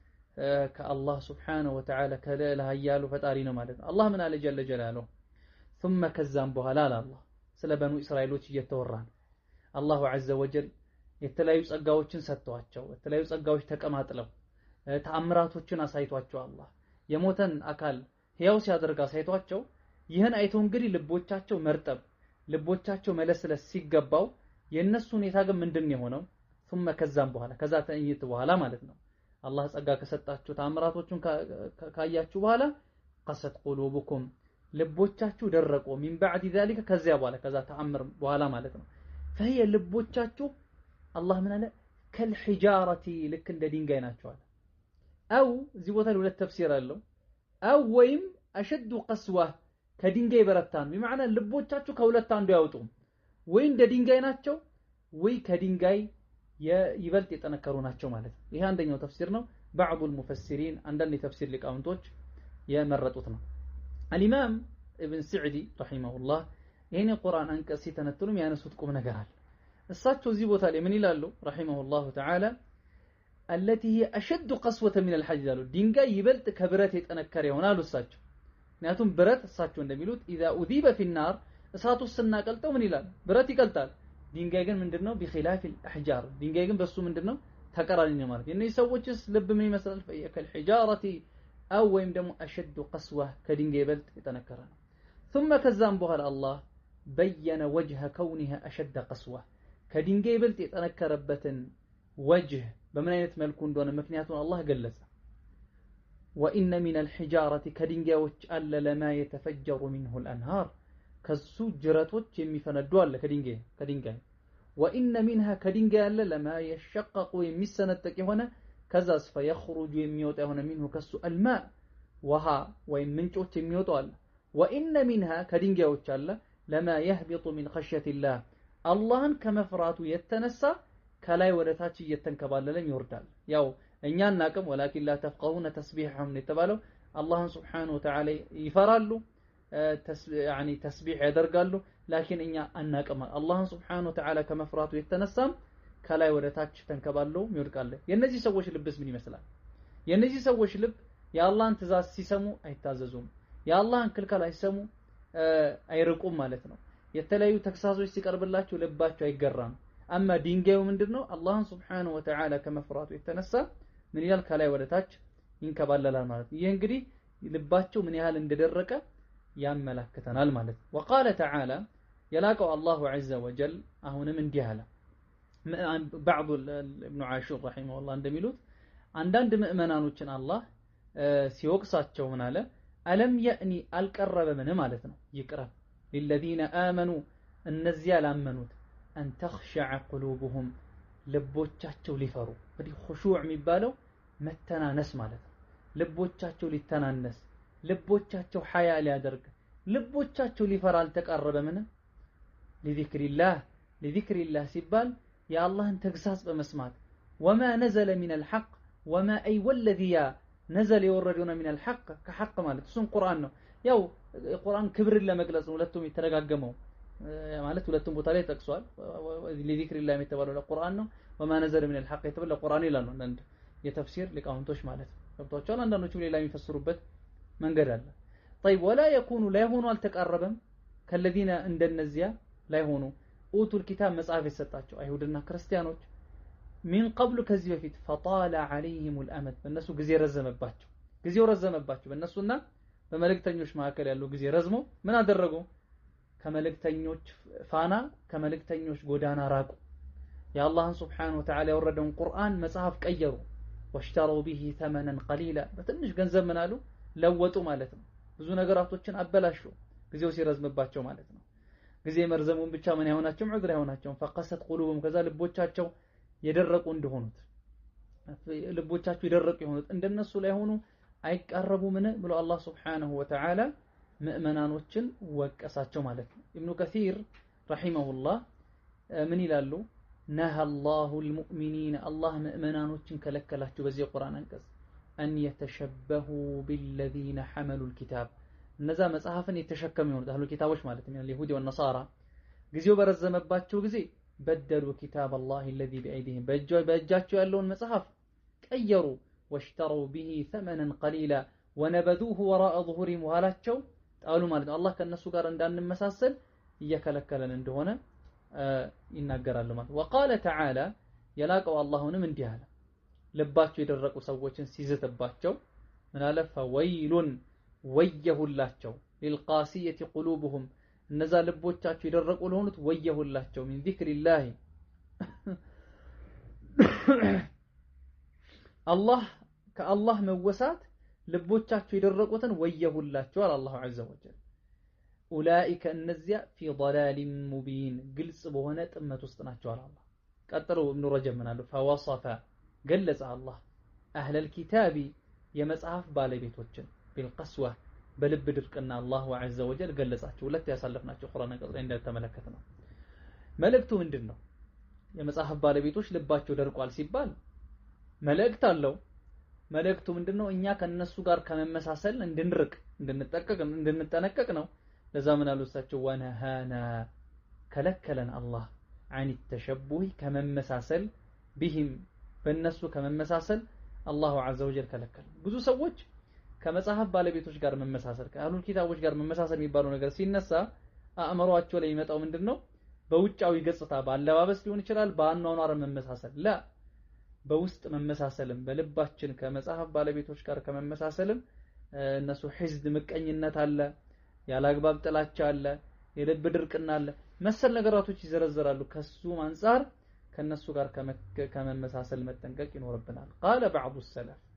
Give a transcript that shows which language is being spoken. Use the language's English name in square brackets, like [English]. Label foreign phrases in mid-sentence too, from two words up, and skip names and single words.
[Amharic] ከአላህ [Arabic] سبحانه وتعالى [Amharic] ከለላ ኃያሉ ፈጣሪ ነው ማለት ነው አላህ ምን አለ [Arabic] جل جلاله [Amharic] ثم ከዛም በኋላ አላህ ስለ በኑ እስራኤሎች እየተወራን [Arabic] الله عز وجل [Amharic] የተለያዩ ጸጋዎችን ሰጥቷቸው የተለያዩ ጸጋዎች ተቀማጥለው ተአምራቶችን አሳይቷቸው አላህ የሞተን አካል ሕያው ሲያደርግ አሳይቷቸው ይህን አይቶ እንግዲህ ልቦቻቸው መርጠብ ልቦቻቸው መለስለስ ሲገባው የነሱ ሁኔታ ግን ምንድነው የሆነው ثم ከዛም በኋላ ከዛ ተእይት በኋላ ማለት ነው አላህ ጸጋ ከሰጣችሁ ተአምራቶችን ካያችሁ በኋላ [Arabic] قست قلوبكم [Amharic] ልቦቻችሁ ደረቁ [Arabic] من بعد ذلك [Amharic] ከዚያ በኋላ ከዛ ተአምር በኋላ ማለት ነው فهي ልቦቻችሁ አላህ ምን አለ كالحجارة ልክ እንደ ድንጋይ ናቸው አለ አው እዚህ ቦታ ሁለት ተፍሲር አለው አው ወይም [Arabic] أشد قسوة [Amharic] ከድንጋይ በረታን بمعنى ልቦቻችሁ ከሁለት አንዱ ያወጡም ወይ እንደ ድንጋይ ናቸው ወይ ከድንጋይ ይበልጥ የጠነከሩ ናቸው ማለት ነው ይሄ አንደኛው ተፍሲር ነው [Arabic] بعض المفسرين [Amharic] አንዳንድ የተፍሲር ሊቃውንቶች የመረጡት ነው [Arabic] الامام ابن سعدي رحمه الله [Amharic] ይሄን ቁርአን አንቀጽ ሲተነትኑም ያነሱት ቁም ነገር አለ እሳቸው እዚህ ቦታ ላይ ምን ይላሉ [Arabic] رحمه الله تعالى التي هي اشد قسوة من الحجر [Amharic] ድንጋይ ይበልጥ ከብረት የጠነከረ ይሆናል እሳቸው ምክንያቱም ብረት እሳቸው እንደሚሉት [Arabic] اذا اذيب في النار [Amharic] እሳቱ ስናቀልጠው ምን ይላል ብረት ይቀልጣል ድንጋይ ግን ምንድነው [Arabic] بخلاف الاحجار [Amharic] ድንጋይ ግን በሱ ምንድነው ተቀራኒ ነው ማለት የነዚህ ሰዎችስ ልብ ምን ይመስላል [Arabic] كالحجارة او [Amharic] ወይም ደግሞ [Arabic] اشد قسوة [Amharic] ከድንጋይ ይበልጥ የጠነከረ ነው ثم ከዛም በኋላ አላህ [Arabic] بين وجه كونها اشد قسوة [Amharic] ከድንጋይ ይበልጥ የጠነከረበትን وجه በምን አይነት መልኩ እንደሆነ ምክንያቱን አላህ ገለጸ [Arabic] وان من الحجارة [Amharic] ከድንጋዮች አለ [Arabic] لما يتفجر منه الانهار [Amharic] ከሱ ጅረቶች የሚፈነዱ አለ ከድንጋይ [Arabic] وان منها [Amharic] ከድንጋይ አለ [Arabic] لما يشقق [Amharic] የሚሰነጠቅ የሆነ ከዛስ فيخرج የሚወጣ የሆነ منه ከሱ الماء ውሃ ወይም ምንጮች የሚወጡ አለ [Arabic] وان منها [Amharic] ከድንጋዮች አለ [Arabic] لما يهبط من خشية الله [Amharic] አላህን ከመፍራቱ የተነሳ ከላይ ወደ ታች እየተንከባለለም ይወርዳል ያው እኛ እናቀም [Arabic] ولكن لا تفقهون تسبيحهم [Amharic] የተባለው አላህን [Arabic] سبحانه وتعالى [Amharic] ይፈራሉ [Arabic] يعني تسبيح [Amharic] ያደርጋሉ لكن እኛ አናቀም አላህን [Arabic] سبحانه وتعالى [Amharic] ከመፍራቱ የተነሳም ከላይ ወደ ታች ተንከባለው ይወድቃል የነዚህ ሰዎች ልብስ ምን ይመስላል የነዚህ ሰዎች ልብ የአላህን ትእዛዝ ሲሰሙ አይታዘዙም የአላህን ክልከላ ሲሰሙ አይርቁም ማለት ነው የተለያዩ ተክሳሶች ሲቀርብላቸው ልባቸው አይገራም አማ ድንጋዩ ምንድነው አላህን [Arabic] سبحانه وتعالى [Amharic] ከመፍራቱ የተነሳ ምን ይላል ከላይ ወደ ታች ይንከባለላል ማለት ይሄ እንግዲህ ልባቸው ምን ያህል እንደደረቀ ያመላክተናል ማለት [Arabic] وقال تعالى يلاقوا الله عز وجل [Amharic] አሁንም እንዲህ አለ [Arabic] بعض ابن عاشور رحمه الله [Amharic] እንደሚሉት አንዳንድ ምእመናኖችን አላህ ሲወቅሳቸው ምን አለ [Arabic] ألم يأن [Amharic] አልቀረበምን ማለት ነው ይቅረብ [Arabic] للذين آمنوا [Amharic] እነዚያ ላመኑት [Arabic] أن تخشع قلوبهم [Amharic] ልቦቻቸው ሊፈሩ እንግዲህ خشوع የሚባለው መተናነስ ማለት ነው ልቦቻቸው ሊተናነስ ልቦቻቸው ሐያ ሊያደርግ ልቦቻቸው ሊፈራ አልተቃረበምን [Arabic] لذكر الله [Amharic] ሲባል የአላህን ተግሳጽ በመስማት [Arabic] وما نزل من الحق وما أي والذي نزل يوردون من الحق كحق [Amharic] ማለት እሱን ቁርአን ነው ያው ቁርአን ክብርን ለመግለጽ ነው ሁለቱም የተረጋገመው ማለት ሁለቱም ቦታ ላይ ተጠቅሷል [Arabic] لذكر الله [Amharic] የተባለው ለቁርአን ነው [Arabic] وما نزل من الحق [Amharic] የተባለው ለቁርአን ይላል ነው አንድ የተፍሲር ሊቃውንቶች ማለት ገብቷቸዋል አንዳንዶቹ ሌላ የሚፈስሩበት መንገድ አለ [Arabic] طيب ولا يكون لا يهون [Amharic] አልተቃረበም ከለዚና እንደነዚያ ላይ ሆኑ [Arabic] أوتوا الكتاب [Amharic] መጽሐፍ የሰጣቸው አይሁድና ክርስቲያኖች [Arabic] من قبل [Amharic] ከዚህ በፊት [Arabic] فطال عليهم الامد [Amharic] በእነሱ ጊዜ ረዘመባቸው በእነሱና በመልእክተኞች መካከል ያለው ጊዜ ረዝሞ ምን አደረጉ ከመልእክተኞች ፋና ከመልእክተኞች ጎዳና ራቁ የአላህን [Arabic] سبحانه وتعالى [Amharic] ያወረደውን ቁርአን መጽሐፍ ቀየሩ [Arabic] واشتروا به ثمنا قليلا [Amharic] በትንሽ ገንዘብ ምን አሉ ለወጡ ማለት ነው ብዙ ነገራቶችን አበላሹ ጊዜው ሲረዝምባቸው ማለት ነው ጊዜ መርዘሙን ብቻ ምን ያሆናቸው ዑድራ ያሆናቸው [Arabic] فقست قلوبهم [Amharic] ከዛ ልቦቻቸው የደረቁ እንደሆኑት ልቦቻቸው ይደረቁ የሆኑት እንደነሱ ላይ ሆኑ አይቀርቡ ምን ብሎ አላህ [Arabic] سبحانه وتعالى [Amharic] ምእመናኖችን ወቀሳቸው ማለት ነው። ኢብኑ ከሲር ረሂመሁላህ ምን ይላሉ? [Arabic] نهى الله المؤمنين [Amharic] አላህ ምእመናኖችን ከለከላቸው በዚህ ቁርአን አንቀጽ [Arabic] أن يتشبهوا بالذين حملوا الكتاب [Amharic] እነዛ መጽሐፍን የተሸከሙ የሆኑት አህሉ ኪታቦች ማለት ነው የይሁዲ ወነሳራ ጊዜው በረዘመባቸው ጊዜ [Arabic] بدلوا كتاب الله الذي بأيديهم [Amharic] በእጃቸው ያለውን መጽሐፍ ቀየሩ [Arabic] واشتروا به ثمنا قليلا ونبذوه وراء ظهورهم [Amharic] وهلاቸው ጣሉ ማለት ነው። አላህ ከነሱ ጋር እንዳንመሳሰል እየከለከለን እንደሆነ ይናገራሉ ማለት ነው። [Arabic] وقال تعالى [Amharic] የላቀው አላህንም እንዲህ አለ ልባቸው የደረቁ ሰዎችን ሲዝትባቸው ምን አለ ፈወይሉን ወየሁላቸው [Arabic] للقاسية قلوبهم [Amharic] እነዛ ልቦቻቸው የደረቁ ለሆኑት ወየሁላቸው [Arabic] من ذكر الله [Amharic] አላህ ከአላህ መወሳት ልቦቻቸው የደረቁትን ወየሁላቸው አለ [Arabic] الله عز وجل [Amharic] ኡላኢከ እነዚያ [Arabic] في ضلال مبين [Amharic] ግልጽ በሆነ ጥመት ውስጥ ናቸው አለ አላህ። ቀጥሎ ኢብኑ ረጀብ ምን አሉ فوصف ገለጸ አላህ [Arabic] أهل الكتاب [Amharic] የመጽሐፍ ባለቤቶችን بالقسوة በልብ ድርቅና [Arabic] الله عز وجل [Amharic] ገለጻቸው። ሁለት ያሳለፍናቸው ቁርአን አንቀጽ ላይ እንደተመለከተ ነው። መልእክቱ ምንድነው? የመጽሐፍ ባለቤቶች ልባቸው ደርቋል ሲባል መልእክት አለው። መልእክቱ ምንድነው? እኛ ከነሱ ጋር ከመመሳሰል እንድንርቅ እንድንጠነቀቅ ነው። ለዛ ምን አሉ እሳቸው ወነሃና ከለከለን አላህ [Arabic] عن التشبه [Amharic] ከመመሳሰል بهم በእነሱ ከመመሳሰል [Arabic] الله عز وجل [Amharic] ከለከለ። ብዙ ሰዎች ከመጽሐፍ ባለቤቶች ጋር መመሳሰል ከአህሉል ኪታቦች ጋር መመሳሰል የሚባለው ነገር ሲነሳ አእምሮአቸው ላይ የሚመጣው ምንድነው? በውጫዊ ገጽታ ባለባበስ ሊሆን ይችላል፣ በአኗኗር መመሳሰል ላ በውስጥ መመሳሰልም በልባችን ከመጽሐፍ ባለቤቶች ጋር ከመመሳሰልም እነሱ ህዝድ ምቀኝነት አለ፣ ያላግባብ ጥላቻ አለ፣ የልብ ድርቅና አለ፣ መሰል ነገራቶች ይዘረዘራሉ። ከሱ አንፃር ከነሱ ጋር ከመመሳሰል መጠንቀቅ ይኖርብናል። [Arabic] قال بعض السلف